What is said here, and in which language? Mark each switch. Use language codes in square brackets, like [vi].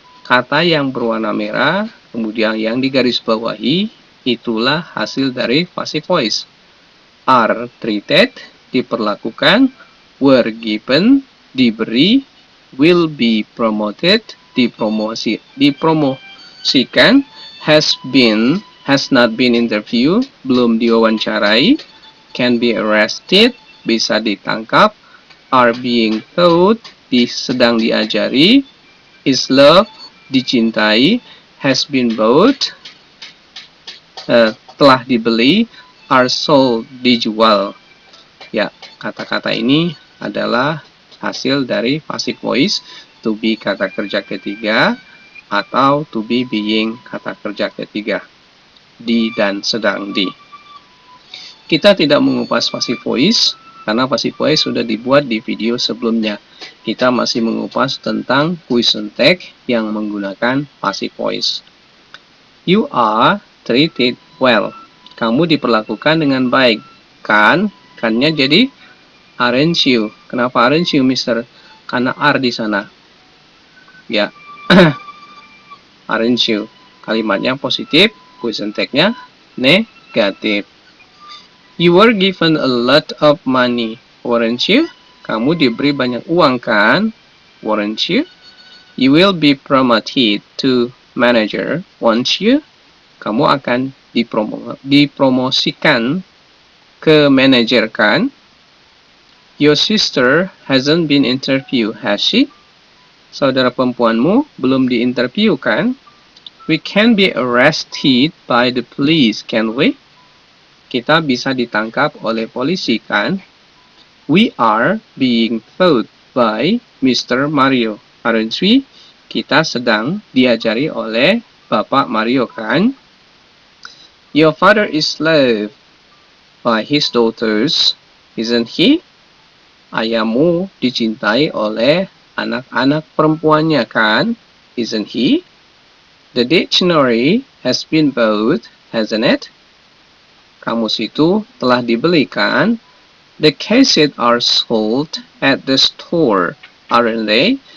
[id] Kata yang berwarna merah, kemudian yang digaris bawahi, itulah hasil dari passive voice. [en] Are treated, [id] diperlakukan, [en] were given, [id] diberi, [en] will be promoted, [id] dipromosikan, [en] has not been interviewed, [id] belum diwawancarai, [en] can be arrested, [id] bisa ditangkap, [en] are being taught, [id] sedang diajari, [en] is loved, [id] dicintai, [en] has been bought, [id] telah dibeli, [en] are sold, [id] dijual. Ya, kata-kata ini adalah hasil dari passive voice, to be kata kerja ketiga, atau to be being kata kerja ketiga, di dan sedang di. Kita tidak mengupas passive voice, karena passive voice sudah dibuat di video sebelumnya. Kita masih mengupas tentang question tag yang menggunakan passive voice. [en] You are treated well. [id] Kamu diperlakukan dengan baik. Kannya jadi [en] aren't you. [id] Kenapa [en] aren't you, [id] Mister? Karena are di sana. Ya. [en] Aren't you. [id] Kalimatnya positif, question tag-nya negatif. [en] You were given a lot of money, weren't you? [id] Kamu diberi banyak uang kan? [en] Weren't you? You will be promoted to manager, won't you? [id] Kamu akan dipromosikan ke manajer kan? [en] Your sister hasn't been interviewed, has she? [id] Saudara perempuanmu belum diinterview kan? [en] We can be arrested by the police, can we? [id] Kita bisa ditangkap oleh polisi kan? [en] We are being taught by Mr. Mario, aren't we? [id] Kita sedang diajari oleh Bapak Mario kan? [en] Your father is loved by his daughters, isn't he? [id] Ayahmu dicintai oleh anak-anak perempuannya kan? [en] Isn't he? The dictionary has been bought, hasn't it? [id] Kamus itu telah dibeli kan? [en] The cassette are sold at the store, aren't they?